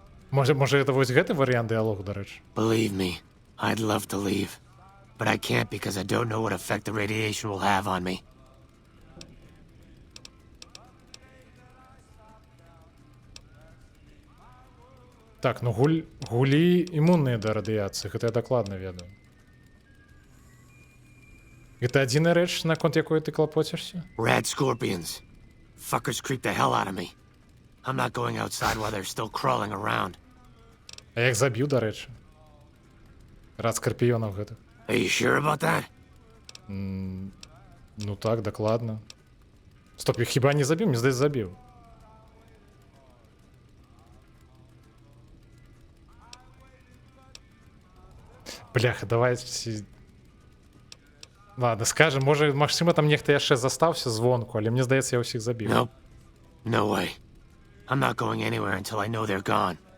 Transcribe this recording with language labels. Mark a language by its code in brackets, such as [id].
[be] Можа, это вось гэты варыянт дыалогу, дарэчы? [en] Believe me, I'd love to leave. But I can't because I don't know what effect the radiation will have on me. [be] Так, ну гулі імунныя да радыяцыі, гэта я дакладна ведаю. Гэта адзіная рэч, наконт якой ты клапоцішся? [en] Rad scorpions. Fuckers creep the hell out of me. I'm not going outside while they're still crawling around. [be] А я іх заб'ю, дарэчы. Рад скарпіёнаў гэтых. [en] Are you sure about that? [be] Ну так, дакладна. Стоп, я хіба не забіў? Мне здаецца, забіў. Бляха, давайте... [ru] Ладно, скажем, [be] можа, магчыма, там нехта яшчэ застаўся звонку, але мне здаецца, я ўсіх забіў. [en] Nope. No way. I'm not going anywhere until I know they're gone.